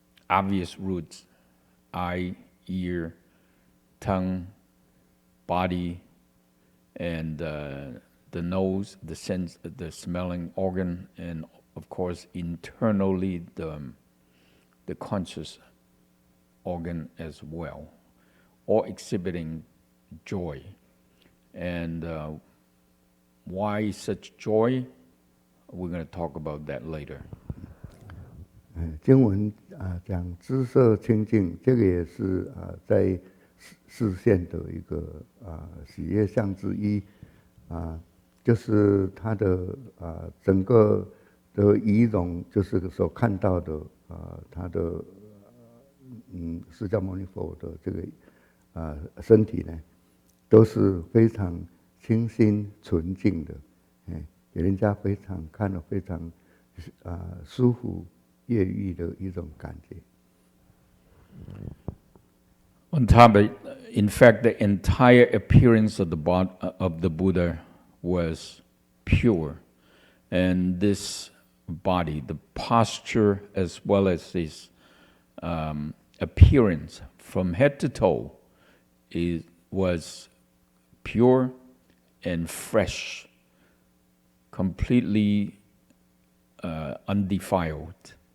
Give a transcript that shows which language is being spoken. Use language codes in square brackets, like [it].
[en] obvious roots: eye, ear, tongue, body, and the nose, the sense, the smelling organ, and of course internally the conscious organ as well, all exhibiting joy. And why such joy? We're going to talk about that later. [zh] 经文讲知色清净，这个也是在视线的一个喜悦相之一就是他的整个的仪容，就是所看到的他的释迦牟尼佛的这个身体呢，都是非常清新纯净的，给人家看了非常舒服悦郁的一种感觉。 [en] On top of it, in fact, the entire appearance of the Buddha was pure, and this body, the posture as well as his appearance from head to toe, was pure and fresh, completely undefiled.